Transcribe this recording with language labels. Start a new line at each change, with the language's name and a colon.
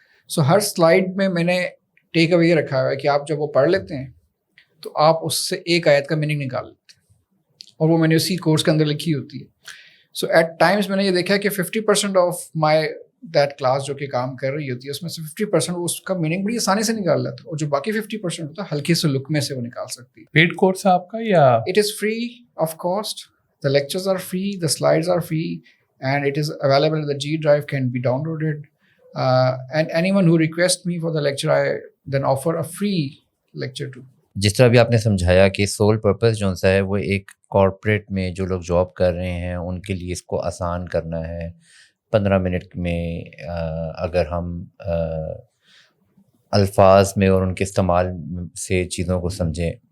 Urdu: سو ہر slide میں نے ٹیک اوے یہ رکھا ہوا ہے کہ آپ جب وہ پڑھ لیتے ہیں تو آپ اس سے ایک آیت کا میننگ نکال لیتے ہیں, اور وہ میں نے اسی کورس کے اندر لکھی ہوتی ہے. سو ایٹ ٹائمس میں نے یہ دیکھا کہ 50%
English: of my that class
Urdu: جو کہ کام کر رہی ہوتی ہے اس میں سے 50% وہ اس کا میننگ بڑی آسانی سے نکال لیتا ہے, اور جو باقی 50% ہوتا ہے ہلکے سے لک میں سے وہ نکال سکتی ہے. پیڈ کورس ہے آپ کا یا؟
English: It is free of cost. The lectures are free, the slides are free, and it is available. The G drive can be downloaded. And anyone who requests me for the lecture, I then offer a free lecture too.
Urdu: جس طرح بھی آپ نے سمجھایا کہ sole purpose جو سا ہے وہ ایک کارپوریٹ میں جو لوگ جاب کر رہے ہیں ان کے لیے اس کو آسان کرنا ہے. 15 منٹ میں اگر ہم الفاظ میں اور ان کے استعمال سے چیزوں کو سمجھیں.